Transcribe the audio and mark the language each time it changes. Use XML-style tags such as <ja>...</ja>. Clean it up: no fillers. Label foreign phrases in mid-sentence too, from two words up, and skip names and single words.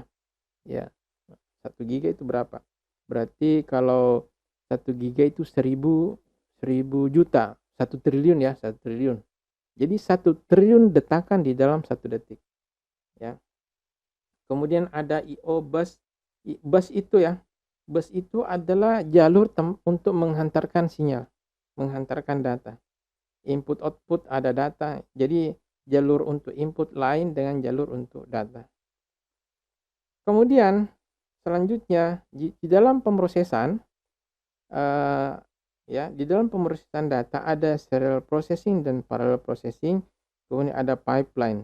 <id>Ya. 1 giga itu berapa? Berarti kalau 1 giga itu 1000 juta, 1 triliun ya, 1 triliun. Jadi 1 triliun detakan di dalam 1 detik. Ya. Kemudian ada</id> <en>I/O bus.</en> <id>Bus itu ya. Bus itu adalah jalur untuk menghantarkan sinyal, menghantarkan data.</id> <en>Input output ada data.</en> <id>Jadi jalur untuk input lain dengan jalur untuk data. Kemudian selanjutnya di dalam pemrosesan di dalam pemrosesan data ada</id> <en>serial processing</en> <id>dan</id> <en>parallel processing,</en> <id>kemudian ada pipeline.</id>